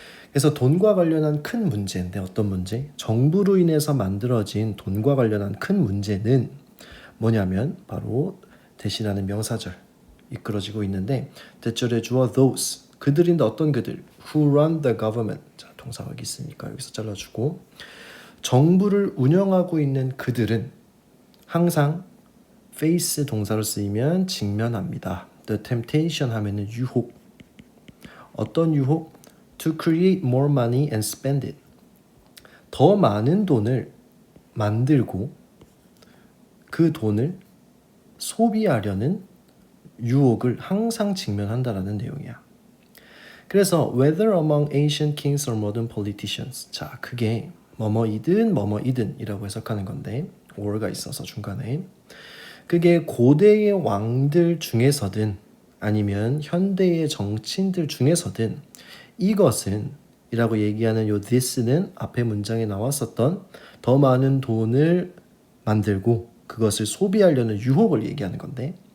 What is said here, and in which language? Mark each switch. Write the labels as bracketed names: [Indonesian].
[Korean] 그래서 돈과 관련한 큰 문제인데 어떤 문제? 정부로 인해서 만들어진 돈과 관련한 큰 문제는 뭐냐면 바로 대신하는 명사절 이끌어지고 있는데 대절의 주어 those 그들인데 어떤 그들? [English] Who run the government. [Korean] 자, 동사가 여기 있으니까 여기서 잘라주고 정부를 운영하고 있는 그들은 항상 face 동사로 쓰이면 직면합니다. [English] The temptation [Korean] 하면은 유혹. 어떤 유혹? [English] To create more money and spend it. [Korean] 더 많은 돈을 만들고 그 돈을 소비하려는 유혹을 항상 직면한다라는 내용이야. [English] 그래서 whether among ancient kings or modern politicians. [Korean] 자, 그게 뭐뭐이든 이라고 해석하는 건데 or가 있어서 중간에 그게 고대의 왕들 중에서든 아니면 현대의 정치인들 중에서든 이것은 이라고 얘기하는 요 this는 앞에 문장에 나왔었던 더 많은 돈을 만들고 그것을 소비하려는 유혹을 얘기하는 건데